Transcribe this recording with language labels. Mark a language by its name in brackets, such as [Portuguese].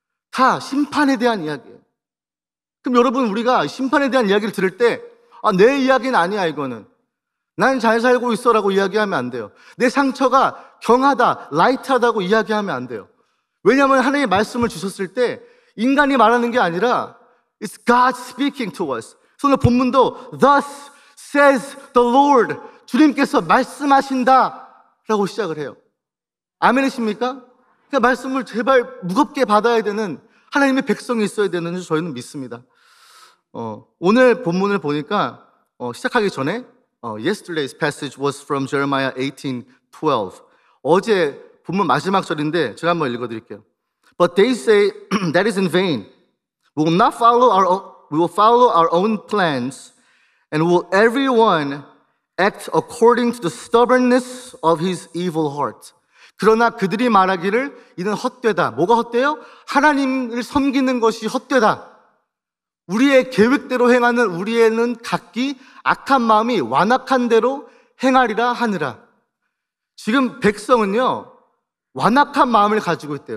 [Korean] 다 심판에 대한 이야기예요. 그럼 여러분 우리가 심판에 대한 이야기를 들을 때 내 이야기는 아니야 이거는. 난 잘 살고 있어라고 이야기하면 안 돼요. 내 상처가 경하다, 라이트하다고 이야기하면 안 돼요. 왜냐하면 하나님의 말씀을 주셨을 때 인간이 말하는 게 아니라 [English] It's God speaking to us. [Korean] 그래서 오늘 본문도 [English] Thus says the Lord. [Korean] 주님께서 말씀하신다 라고 시작을 해요. 아멘이십니까? 그러니까 말씀을 제발 무겁게 받아야 되는 하나님의 백성이 있어야 되는 줄 저희는 믿습니다. 오늘 본문을 보니까 시작하기 전에 [English] Yesterday's passage was from Jeremiah 18:12. [Korean] 어제 본문 마지막 절인데 제가 한번 읽어드릴게요. [English] But they say that is in vain. We will follow our own plans, and will everyone act according to the stubbornness of his evil heart. [Korean] 그러나 그들이 말하기를 이는 헛되다. 뭐가 헛되요? 하나님을 섬기는 것이 헛되다. 우리의 계획대로 행하는 우리에는 각기 악한 마음이 완악한 대로 행하리라 하느라. 지금 백성은요 완악한 마음을 가지고 있대요.